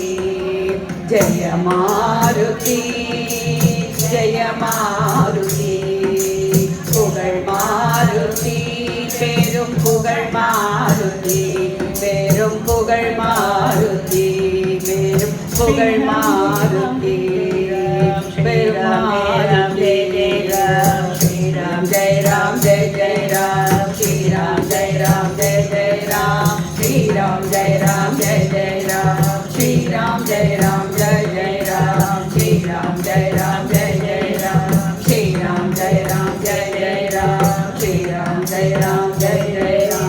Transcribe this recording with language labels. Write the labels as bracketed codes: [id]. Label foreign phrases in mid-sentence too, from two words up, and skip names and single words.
[ta] ஜெய மாருதி ஜெய மாருதி. புகழ் மாருதி பெரும் புகழ் மாருதி. பெரும் புகழ் மாருதி. பெரும் புகழ் மாருதி. பெரும் மாருதி. [hi] जय राम जय जय राम. श्री राम जय राम जय जय राम. श्री राम जय राम जय जय राम. श्री राम जय राम जय जय राम. श्री राम जय राम जय जय राम. श्री राम जय राम जय जय राम. श्री राम जय राम जय जय राम.